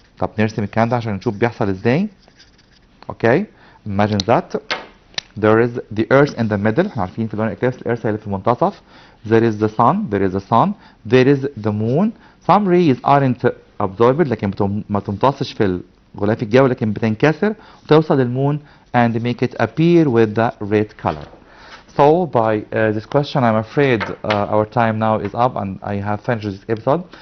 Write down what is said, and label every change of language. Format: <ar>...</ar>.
<ar>طب نرسم الكلام ده عشان نشوف بيحصل ازاي.</ar> <en>Okay, imagine that there is the earth in the middle.</en> <ar>احنا عارفين في lunar eclipse الارث هي اللي في المنتصف.</ar> <en>there is the sun, there is the moon. some rays aren't absorbed</en> <ar>لكن ما تمتصش في الغلاف الجوي لكن بتنكسر وتوصل للمون</ar> <en>and make it appear with the red color. So by this question I'm afraid our time now is up and I have finished this episode.</en>